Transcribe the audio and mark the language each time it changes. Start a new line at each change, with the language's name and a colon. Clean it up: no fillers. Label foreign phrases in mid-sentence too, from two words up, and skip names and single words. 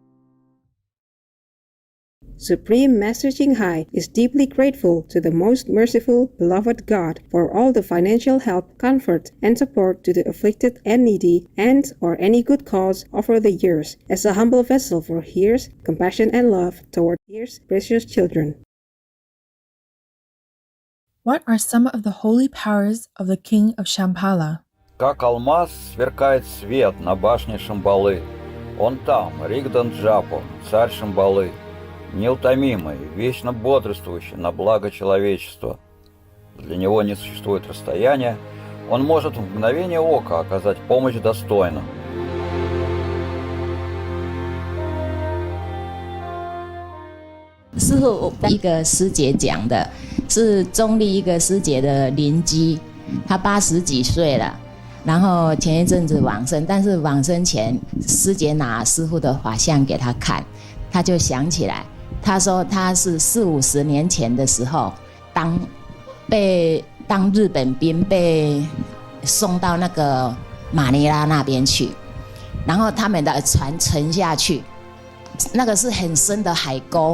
English: Supreme Master Jinghai is deeply grateful to the most merciful, beloved God for all the financial help, comfort, and support to the afflicted and needy and or any good cause over the years, as a humble vessel for His compassion and love toward His precious children. What are some of the holy powers of the King of Shambhala?
Russian: Как алмаз сверкает свет на башне Шамбалы. Он там, Ригдан Джапо, царь Шамбалы, неутомимый, вечно бодрствующий на благо человечества. Для него не существует расстояния, он может в мгновение ока оказать помощь достойным.
Chinese: 师父一个师姐讲的，是中立一个师姐的邻居，她80几岁了，然后前一阵子往生，但是往生前，师姐拿师父的法相给她看，她就想起来，她说她是40-50年前的时候，当日本兵被送到那个马尼拉那边去，然后他们的船沉下去，那个是很深的海沟。